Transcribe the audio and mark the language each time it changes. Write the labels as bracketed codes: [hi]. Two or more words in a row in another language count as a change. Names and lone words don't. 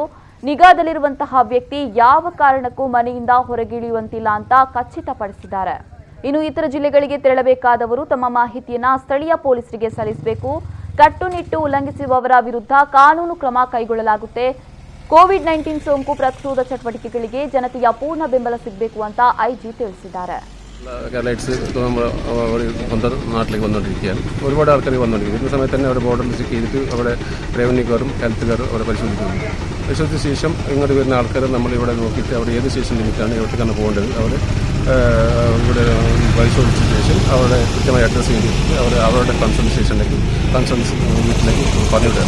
[kn] ನಿಗಾದಲ್ಲಿರುವಂತಹ ವ್ಯಕ್ತಿ ಯಾವ ಕಾರಣಕ್ಕೂ ಮನೆಯಿಂದ ಹೊರಗಿಳಿಯುವಂತಿಲ್ಲ ಅಂತ ಖಚಿತಪಡಿಸಿದ್ದಾರೆ. ಇನ್ನು ಇತರ ಜಿಲ್ಲೆಗಳಿಗೆ ತೆರಳಬೇಕಾದವರು ತಮ್ಮ ಮಾಹಿತಿಯನ್ನ ಸ್ಥಳೀಯ ಪೊಲೀಸರಿಗೆ ಸಲ್ಲಿಸಬೇಕು. ಕಟ್ಟುನಿಟ್ಟು ಉಲ್ಲಂಘಿಸುವವರ ವಿರುದ್ಧ ಕಾನೂನು ಕ್ರಮ ಕೈಗೊಳ್ಳಲಾಗುತ್ತೆ. ಕೋವಿಡ್-19 ಸೋಂಕು ಪ್ರತಿರೋಧ ಚಟುವಟಿಕೆಗಳಿಗೆ ಜನತೆಯ പൂർണ്ണ ಬೆಂಬಲ ಸಿಗಬೇಕು ಅಂತ ಐಜಿ ತಿಳಿಸಿದ್ದಾರೆ. [ml] നാട്ടിലേക്ക് വന്നുകൊണ്ടിരിക്കുകയാണ്. ഒരുപാട് ആൾക്കാർ വന്നുകൊണ്ടിരിക്കും. ഈ സമയത്ത് തന്നെ അവിടെ ബോർഡറിൽ ചെക്ക് ചെയ്തിട്ട് അവിടെ റവന്യൂക്കാരും ഹെൽത്തുകാരും അവിടെ പരിശോധിക്കുന്നുണ്ട്. പരിശോധിച്ച ശേഷം ഇങ്ങോട്ട് വരുന്ന ആൾക്കാർ നമ്മളിവിടെ നോക്കിയിട്ട് അവിടെ ഏത് സ്റ്റേഷൻ ലിമിറ്റാണ് എവിടേക്കാണ് പോകേണ്ടത് അവിടെ ഇവിടെ പരിശോധിച്ച ശേഷം അവരുടെ കൃത്യമായി അഡ്രസ്സ് ചെയ്തിട്ട് അവരുടെ കൺസേൺ സ്റ്റേഷനിലേക്ക് കൺസേൺ വീട്ടിലേക്ക് പറഞ്ഞിട്ടുണ്ട്.